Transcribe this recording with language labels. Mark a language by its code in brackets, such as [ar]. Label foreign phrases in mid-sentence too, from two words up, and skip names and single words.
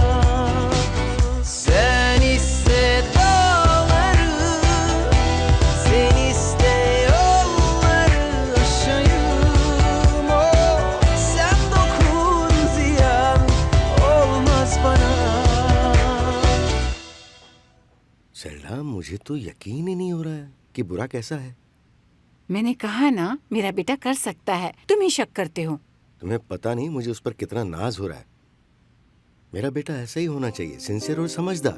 [tr] Sen iste dağları, sen iste yolları aşayım. Oh, sen dokun, ziyan olmaz bana. [ur] سرلا مجھے تو یقین ہی نہیں ہو رہا ہے کہ برا کیسا ہے. میں نے کہا نا میرا بیٹا کر سکتا ہے، تم ہی شک کرتے ہو. تمہیں پتا نہیں مجھے اس پر کتنا ناز ہو رہا ہے۔ میرا بیٹا ایسا ہی ہونا چاہیے، سنسیئر اور سمجھدار.